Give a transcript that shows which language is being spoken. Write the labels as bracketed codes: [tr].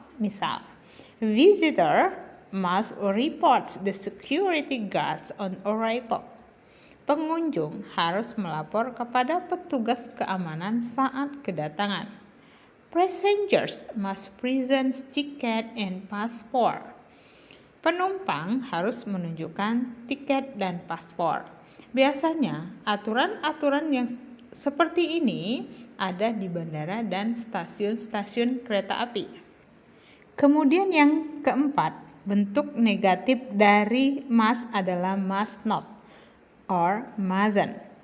[en] Misal, visitor must report the security guards on arrival. [id] Pengunjung harus melapor kepada petugas keamanan saat kedatangan. [en] Passengers must present ticket and passport. [id] Penumpang harus menunjukkan tiket dan paspor. Biasanya, aturan-aturan yang seperti ini ada di bandara dan stasiun-stasiun kereta api. Kemudian yang keempat, bentuk negatif dari must adalah must not or mustn't.